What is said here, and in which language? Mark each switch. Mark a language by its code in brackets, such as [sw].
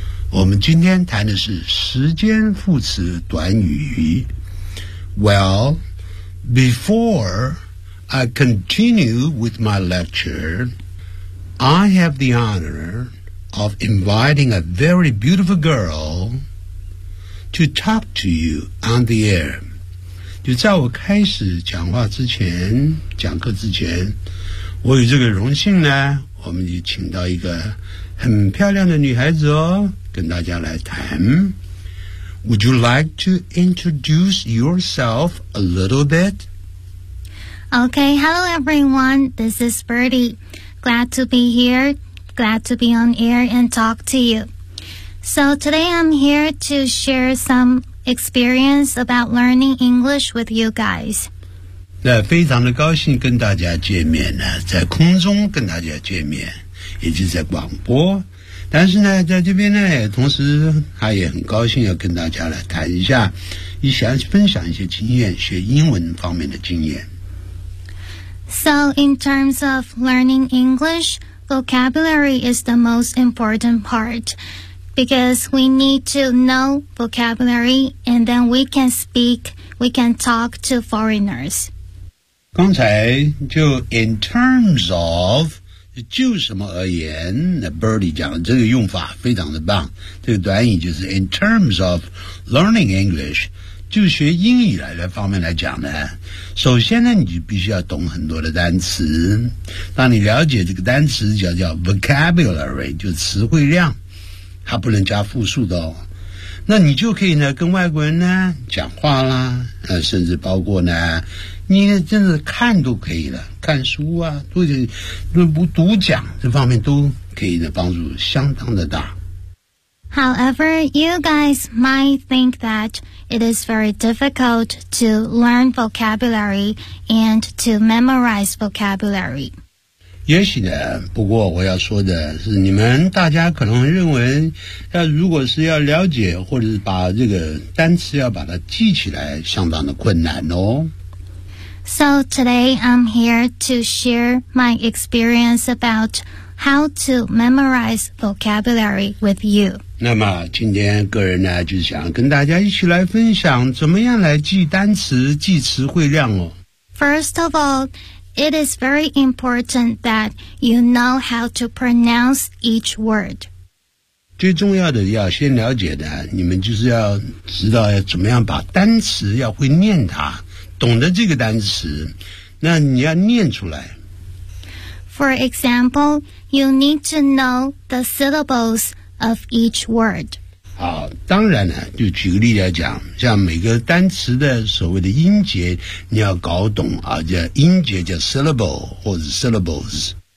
[zh] 我们今天谈的是时间副词短语。 [en] Well,Before I continue with my lecture, I have the honor of inviting a very beautiful girl to talk to you on the air. [zh] 就在我开始讲话之前，讲课之前，我有这个荣幸呢，我们就请到一个很漂亮的女孩子哦，跟大家来谈。 [en] Would you like to introduce yourself a little bit? Okay, hello everyone, this is Birdie. Glad to be here, glad to be on air and talk to you. So today I'm here to share some experience about learning English with you guys. [zh] 那非常的高兴跟大家见面呢，在空中跟大家见面，也就是在广播。但是呢，在这边呢，同时他也很高兴要跟大家来谈一下，一想分享一些经验，学英文方面的经验。 [en] So in terms of learning English, vocabulary is the most important part because we need to know vocabulary and then we can speak, we can talk to foreigners. [zh] 刚才就 [en] in terms of, [zh] 就什么而言，那 Birdie 讲的这个用法非常的棒。这个短语就是 [en] in terms of learning English， [zh] 就学英语来的方面来讲呢，首先呢，你就必须要懂很多的单词。当你了解这个单词叫 vocabulary， 就词汇量，它不能加复数的哦。那你就可以呢跟外国人呢讲话啦，甚至包括呢，你真的看都可以了，看书啊，或者读讲这方面都可以的，帮助相当的大。 [en] However, you guys might think that it is very difficult to learn vocabulary and to memorize vocabulary. [zh] 也许的，不过我要说的是，你们大家可能认为，要如果是要了解或者是把这个单词要把它记起来，相当的困难哦。 [en] So today I'm here to share my experience about how to memorize vocabulary with you. [zh] 那么今天个人呢，就是想跟大家一起来分享怎么样来记单词、记词汇量哦。 [en] First of all. It is very important that you know how to pronounce each word. [zh] 最重要的要先了解的，你们就是要知道要怎么样把单词要会念它，懂得这个单词，那你要念出来。 [en] For example, you need to know the syllables of each word. [zh] 好，当然了，就举个例来讲，像每个单词的所谓的音节你要搞懂啊，叫音节叫 syllable 或者 syllables。